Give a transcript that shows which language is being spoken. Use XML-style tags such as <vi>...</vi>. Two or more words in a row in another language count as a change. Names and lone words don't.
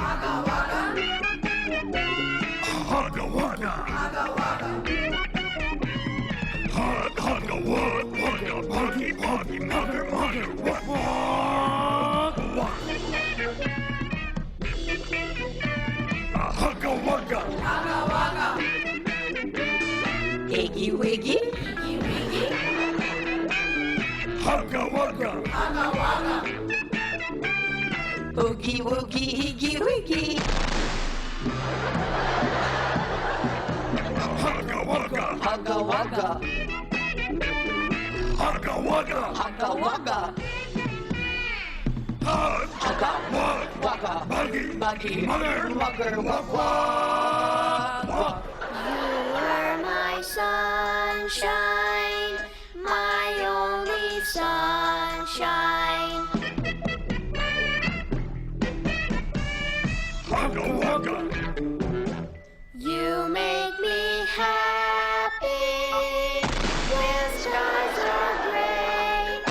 <en>Хага вага. Хага вага. Iggy Wiggy, Hugga wugga. Oogie Woogie, Iggy Wiggy. Hugga wugga. Hugga Wugga, Hugga wugga. Hugga Wugga, Hugga Wugga, Buggy. Buggy, Mugger. Mugger, Wug Wug. You are my sunshine, my only sunshine. Hugga wugga. You make me happy when skies are gray.</en>